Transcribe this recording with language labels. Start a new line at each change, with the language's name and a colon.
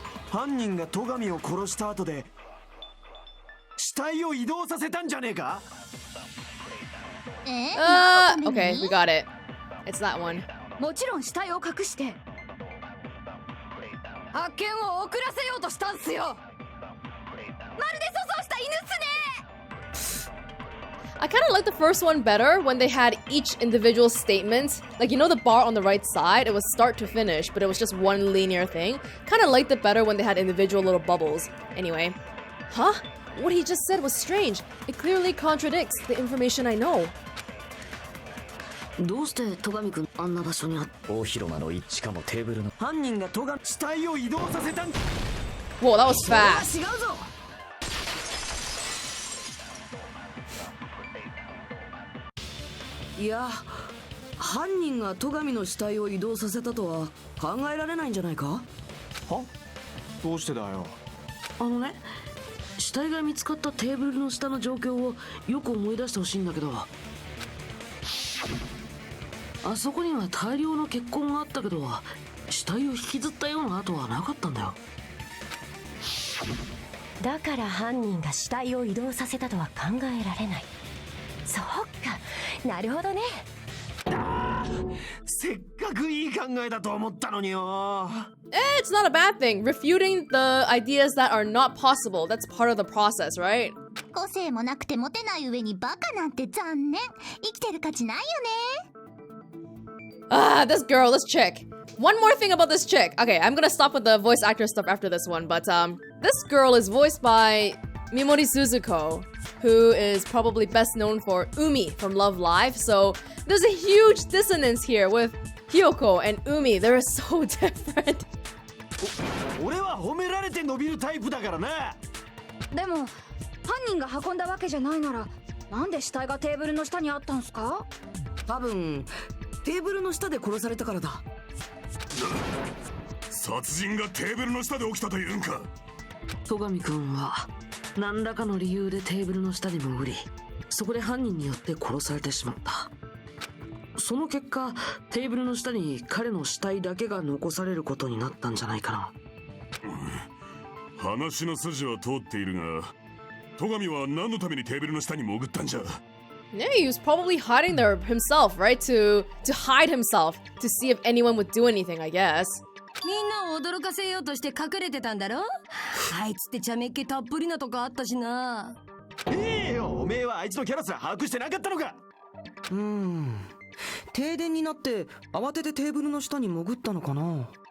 Japanese: 犯人が戸上を殺した後で死体を移動させたんじゃねえか。
English: Okay, we got it. It's that one.
Japanese: もちろん死体を隠して発見を遅らせようとしたんすよ。まるで粗相した犬っすね。
English: I kind of like the first one better when they had each individual statement. Like, you know the bar on the right side? It was start to finish, but it was just one linear thing. Kind of liked it better when they had individual little bubbles. Anyway. Huh? What he just said was strange. It clearly contradicts the information I know.
Japanese: どうして戸上君あんな場所にあっ大広間のしかもテーブルの。犯人が戸上死体を移動させたん。
English: Whoa, that was
Japanese: それは
English: fast.
Japanese: 違うぞ。いや、犯人が戸上の死体を移動させたとは考えられないんじゃないか。は？どうしてだよ。あのね、死体が見つかったテーブルの下の状況をよく思い出してほしいんだけど、あそこには大量の血痕があったけど、死体を引きずったような跡はなかったんだよ。だから犯人が死体を移動させたとは考えられない。そうか、なるほどね。せっかくいい考えだと思ったのによ。
English: It's not a bad thing. Refuting the ideas that are not possible. That's part of the process, right?
Japanese: 個性もなくてモテない上にバカなんて残念。生きてる価値ないよね。
English: Ah, this girl, this chick. One more thing about this chick. Okay, I'm gonna stop with the voice actor stuff after this one, but this girl is voiced by Mimori Suzuko, who is probably best known for Umi from Love Live. So there's a huge dissonance here with Hyoko and Umi. They're so different.
Japanese: 俺は褒められて伸びるタイプだからな。でも犯人が運んだわけじゃないなら、なんで死体がテーブルの下にあったんすか。多分テーブルの下で殺されたからだ。殺人がテーブルの下で起きたというんか。戸上君は何らかの理由でテーブルの下に潜り、そこで犯人によって殺されてしまった。その結果、テーブルの下に彼の死体だけが残されることになったんじゃないかな。話の筋は通っているが、戸上は何のためにテーブルの下に潜ったんじゃ。
English: Yeah, he was probably hiding there himself, right? To hide himself, to see if anyone would do anything, I guess.
Japanese: みんなを驚かせようとして隠れてたんだろ。あいつって茶目っ気たっぷりなとこあったしな。よ、おめえはあいつのキャラすら把握してなかったのか。停電になって慌ててテーブルの下に潜ったのかな。